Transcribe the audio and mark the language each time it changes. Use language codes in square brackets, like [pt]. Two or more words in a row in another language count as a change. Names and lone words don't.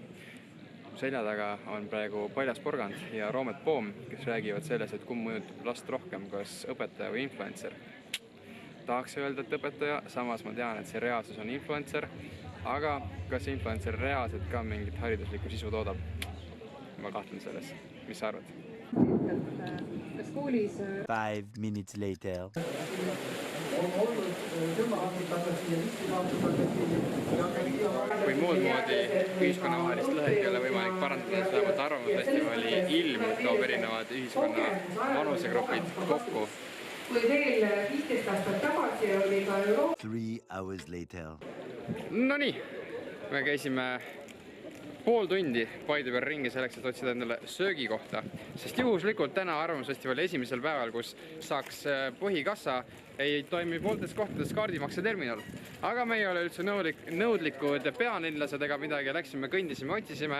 [et] Selja taga on praegu Paljas Porgand ja Roomet Poom, kes räägivad sellest, et kumb mõjutab last rohkem, kas õpetaja või influencer. Tahaks öelda, et õpetaja, samas ma tean, et see reaalsus on influencer, aga kas influencer reaalselt ka mingit hariduslikku sisu toodab? Ma kahtlen selles. Mis sa arvad? Kas koolis [en] 5 minutes later. [et] Kui muud moodi ühiskonnavahelist lõhet ei ole võimalik parandada, siis vähemalt arvamusfestivali ilm toob erinevad ühiskonna vanusegrupid kokku. Kui veel 15 aastat tagasi oli ka [en] 3 hours later. [et] No nii, me käisime pool tundi Paide peal ringi selleks, et otsida endale söögikohta, sest juhuslikult täna arvamusfestivali esimesel päeval, kus saaks põhikassa, ei toimi pooltes kohtades kaardimakseterminal. Aga me ei ole üldse nõudlikud pealinlased ega midagi, läksime, kõndisime, otsisime.